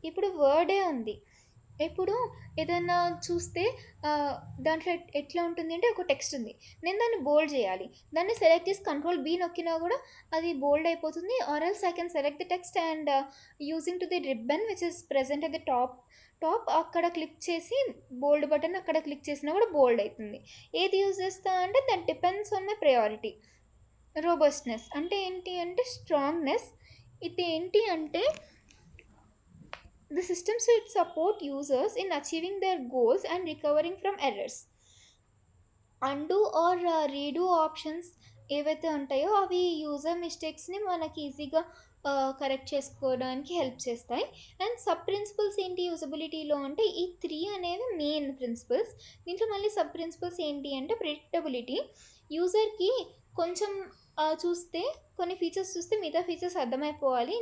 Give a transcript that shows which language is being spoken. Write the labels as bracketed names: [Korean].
[Telugu] ఇప్పుడు వర్డే ఉంది, ఇప్పుడు ఏదైనా చూస్తే దాంట్లో ఎట్లా ఉంటుంది అంటే ఒక టెక్స్ట్ ఉంది, నేను దాన్ని బోల్డ్ చేయాలి, దాన్ని సెలెక్ట్ చేసి కంట్రోల్ బీ నొక్కినా కూడా అది బోల్డ్ అయిపోతుంది, [English] or else I can select the text and using to the ribbon which is present at the top [Telugu] అక్కడ క్లిక్ చేసి బోల్డ్ బటన్ అక్కడ క్లిక్ చేసినా కూడా బోల్డ్ అవుతుంది. ఏది యూజ్ చేస్తా అంటే [English] That depends on my priority. [Telugu] రోబస్ట్నెస్ అంటే ఏంటి అంటే [English] Strongness, ఇది ఏంటి అంటే the system should support users in achieving their goals and recovering from errors. [Telugu] Undo are redo options ఏవైతే ఉంటాయో అవి యూజర్ మిస్టేక్స్ని మనకి ఈజీగా కరెక్ట్ చేసుకోవడానికి హెల్ప్ చేస్తాయి. అండ్ సబ్ ప్రిన్సిపల్స్ ఏంటి యూజబిలిటీలో అంటే ఈ త్రీ అనేవి మెయిన్ ప్రిన్సిపల్స్. దీంట్లో మళ్ళీ సబ్ ప్రిన్సిపల్స్ ఏంటి అంటే ప్రిడిక్టబిలిటీ, యూజర్కి కొంచెం చూస్తే కొన్ని ఫీచర్స్ చూస్తే మిగతా ఫీచర్స్ అర్థమైపోవాలి.